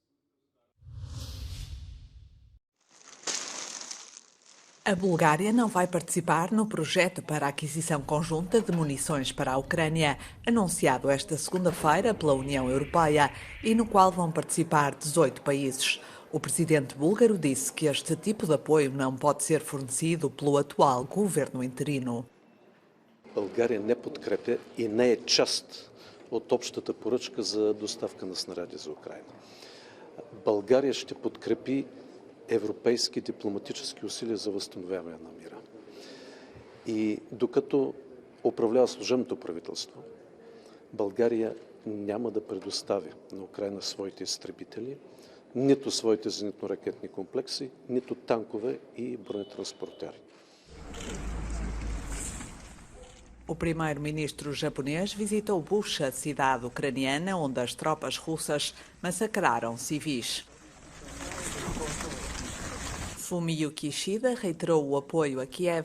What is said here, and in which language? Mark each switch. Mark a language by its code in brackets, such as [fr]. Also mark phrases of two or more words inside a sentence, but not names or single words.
[pt] A Bulgária não vai participar no projeto para a aquisição conjunta de munições para a Ucrânia, anunciado esta segunda-feira pela União Europeia e no qual vão participar 18 países. O presidente búlgaro disse que este tipo de apoio não pode ser fornecido pelo atual governo interino. [bg] България не подкрепя и не е част от общата поръчка за доставка на снаряди за Украйна. България ще подкрепи европейски дипломатически усилия за възстановяване на мира. И докато управлява служебното правителство, България няма да предостави на Украйна своите изтребители, нито своите зенитно-ракетни комплекси, нито танкове и бронетранспортери. [pt] O primeiro-ministro japonês visitou Bucha, cidade ucraniana, onde as tropas russas massacraram civis. Fumio Kishida reiterou o apoio a Kiev.